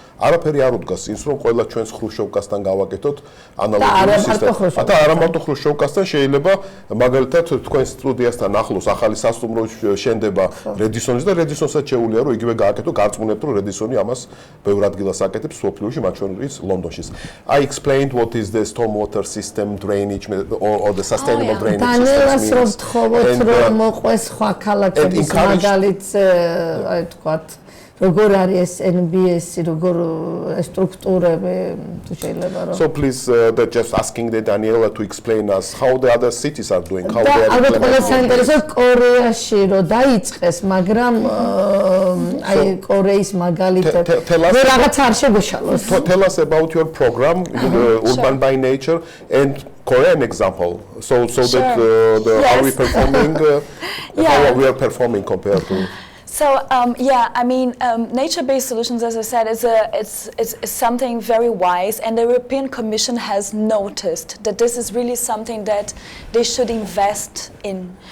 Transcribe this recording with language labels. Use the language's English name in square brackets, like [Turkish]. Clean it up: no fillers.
[Georgian] არაფერი არ უდგას ის, რომ ყველა ჩვენს ხრუშოვკასთან გავაკეთოთ ანალოგიური სისტემა. და არა მარტო ხრუშოვკასთან, შეიძლება მაგალითად თქვენ სტუდიასთან ახლოს ახალი სასტუმრო შენდება რედისონის და რედისონსაც შეუძლია რომ იგივე გააკეთო, გარწმუნებთ რომ რედისონი ამას ბევრ ადგილას აკეთებს სოფლიოში, მათ შორის ლონდონშიც. [English] I explained what is the stormwater system drainage or the sustainable drainage system. [Georgian] დანიელას რო ვთხოვოთ რომ მოყვეს სხვა ქალაქების მაგალითზე, აი თქვათ როგორ არის ეს NBS-ი, როგორ სტრუქტურები თუ შეიძლება რომ. [English] So please just asking the Daniela to explain us how the other cities are doing, how they are implementing. [Georgian] ალბათ ყველა საინტერესო კორეაში რო დაიწყეს, მაგრამ აი კორეის მაგალითად მე რაღაც არ შეგვეშალოს. [English] Tell us about your program, Urban by Nature, and Korean example, so that how we performing, how we are performing compared to. So I mean, nature-based solutions, as I said, is something very wise, and the European Commission has noticed that this is really something that they should invest in.